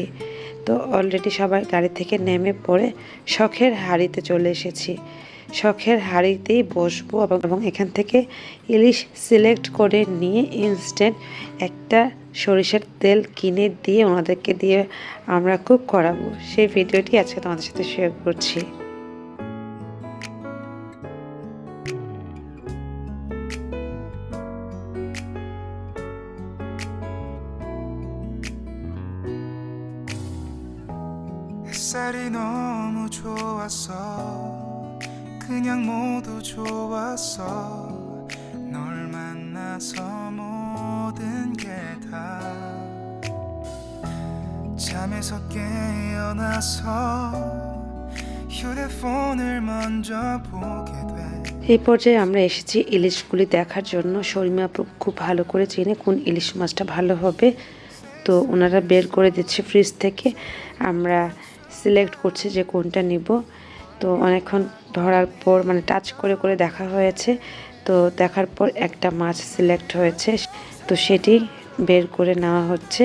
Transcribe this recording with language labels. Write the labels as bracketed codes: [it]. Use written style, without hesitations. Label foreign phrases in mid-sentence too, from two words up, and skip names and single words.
[bn] তো অলরেডি সবাই গাড়ি থেকে নেমে পড়ে শখের হাঁড়িতে চলে এসেছি। শখের হাঁড়িতেই বসবো এবং এখান থেকে ইলিশ সিলেক্ট করে নিয়ে ইনস্ট্যান্ট একটা সরিষার তেল কিনে দিয়ে ওনাদেরকে দিয়ে আমরা কুক করাবো। সেই ভিডিওটি আজকে তোমাদের সাথে শেয়ার করছি। [ko] 햇살이 너무 좋았어 그냥 모두 좋았어 널 만나서 모든 게 다 잠에서 깨어나서 휴대폰을 먼저 보게 돼 [bn] এই পর্যায়ে আমরা এসেছি ইলিশগুলি দেখার জন্য। শর্মি আপু খুব ভালো করে চেনে কোন ইলিশ মাছটা ভালো হবে, তো ওনারা বের করে দিচ্ছে ফ্রিজ থেকে। আমরা সিলেক্ট করছি যে কোনটা নিব। তো অনেকক্ষণ ধরার পর মানে টাচ করে করে দেখা হয়েছে, তো দেখার পর একটা মাছ সিলেক্ট হয়েছে, তো সেটি বের করে নেওয়া হচ্ছে।